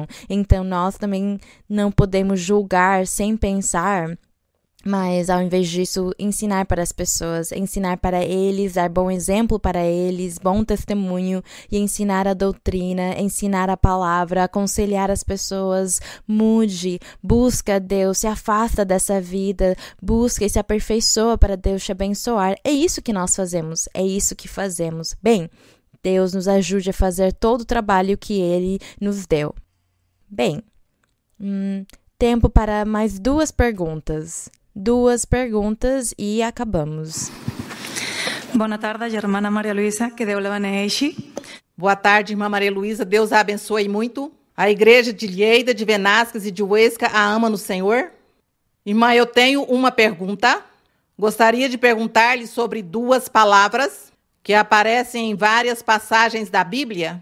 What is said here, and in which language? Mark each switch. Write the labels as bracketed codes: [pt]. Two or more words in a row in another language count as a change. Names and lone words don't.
[pt] Então, nós também não podemos julgar sem pensar, mas ao invés disso, ensinar para as pessoas, ensinar para eles, dar bom exemplo para eles, bom testemunho, e ensinar a doutrina, ensinar a palavra, aconselhar as pessoas: mude, busca Deus, se afasta dessa vida, busca e se aperfeiçoa para Deus te abençoar. É isso que nós fazemos, é isso que fazemos. Bem, Deus nos ajude a fazer todo o trabalho que Ele nos deu. Bem, tempo para mais duas perguntas. Duas perguntas e acabamos. [ca] Bona tarda, germana Maria Luisa, que Déu la beneeixi. [pt] Boa tarde, irmã Maria Luísa. Deus a abençoe muito. A igreja de Lleida, de Venasques e de Huesca a ama no Senhor. Irmã, eu tenho uma pergunta. Gostaria de perguntar-lhe sobre duas palavras que aparecem em várias passagens da Bíblia.